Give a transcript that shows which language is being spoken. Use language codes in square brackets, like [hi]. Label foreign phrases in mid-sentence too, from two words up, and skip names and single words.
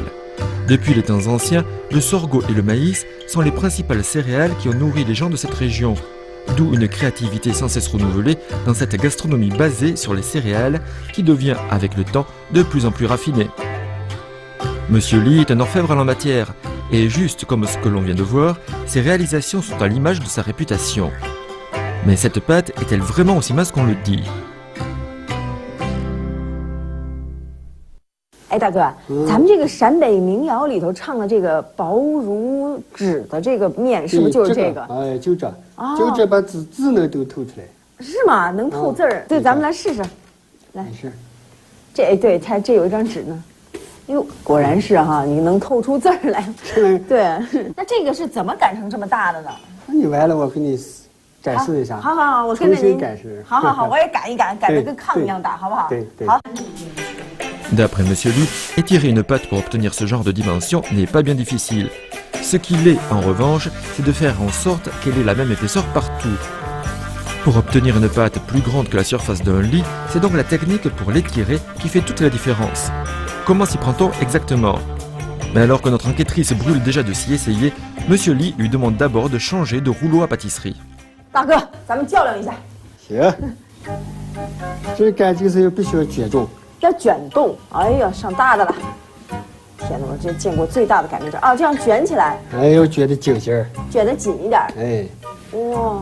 [fr] Depuis les temps anciens, le sorgho et le maïs sont les principales céréales qui ont nourri les gens de cette région, d'où une créativité sans cesse renouvelée dans cette gastronomie basée sur les céréales qui devient, avec le temps, de plus en plus raffinée. Monsieur Li est un orfèvre en la matière, et juste comme ce que l'on vient de voir, ses réalisations sont à l'image de sa réputation. Mais cette pâte est-elle vraiment aussi mince qu'on le dit? [zh] 哎，大哥，咱们这个陕北民谣里头唱的这个薄如纸的这个面，是不是就是这个？哎，就这，就这把字能都透出来。是吗？能透字儿？对，咱们来试试。来，是。这对，这有一张纸呢。哟，果然是哈，你能透出字儿来。对，那这个是怎么擀成这么大的呢？那你完了，我给你展示一下。好好好，我跟着您。好，我也擀一擀，擀得跟炕一样大，好不好？对。好。 [fr] D'après Monsieur Li, étirer une pâte pour obtenir ce genre de dimension n'est pas bien difficile. Ce qu'il est, en revanche, c'est de faire en sorte qu'elle ait la même épaisseur partout. Pour obtenir une pâte plus grande que la surface d'un lit, c'est donc la technique pour l'étirer qui fait toute la différence. Comment s'y prend-on exactement? Mais alors que notre enquêtrice brûle déjà de s'y essayer, Monsieur Li lui demande d'abord de changer de rouleau à pâtisserie. [zh] 大哥，咱们较量一下。行。这擀就是必须要卷重。要卷动，哎呀，上大的了！天哪，我这见过最大的擀面杖啊！这样卷起来，哎，要卷得紧些儿，卷得紧一点。哎，哇，